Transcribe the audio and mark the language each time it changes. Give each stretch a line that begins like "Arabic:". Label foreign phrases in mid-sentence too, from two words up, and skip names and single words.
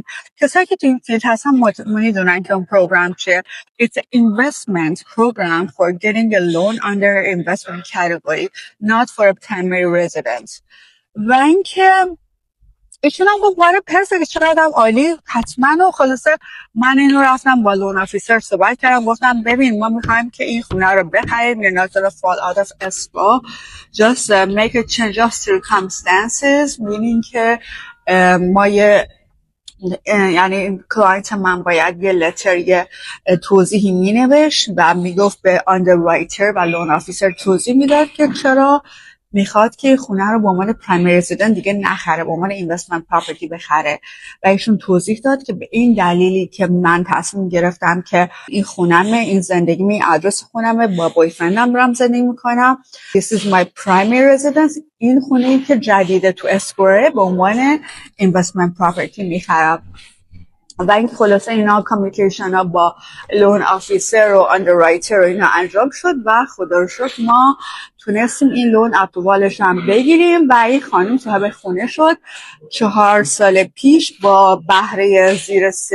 Persian: کسایی که تو این فیلد هستن میدونن که اون پروگرام چیه.
English: It's an investment program for getting a loan under investment category, not for a primary residence.
Persian: و اینکه ایشون هم گفت
English: we're perfect,
Persian: چقدر عالی، حتما. و خلاصه من اینو رفتم با
English: loan officer
Persian: صحبت کردم، گفتم ببین ما میخوایم که این خونه رو بخریم،
English: you're not gonna fall out of escrow, just make a change of circumstances, meaning
Persian: که ما یعنی کلاینت من باید یه لتر، یه توضیحی مینوشت و میگفت به آندررایتر و
English: loan officer
Persian: توضیح میداد که چرا میخواد که خونه رو به عنوان
English: primary residence
Persian: دیگه نخره، به عنوان
English: investment property
Persian: بخره. و ایشون توضیح داد که به این دلیلی که من تصمیم گرفتم که این خونمه، این زندگیمه، این آدرس خونمه، با بویفرندم دارم زندگی میکنم،
English: this is my primary residence،
Persian: این خونه‌ای که جدیده تو اسکوره به عنوان
English: investment property
Persian: میخرم. و این خلاصه اینا کامیونیکیشن ها با
English: loan officer
Persian: و اندررایتر و اینا انجام شد و خدا رو شکر ما تونستیم این
English: loan approvalش
Persian: هم بگیریم و این خانم صاحب خونه شد 4 سال پیش با بهره زیر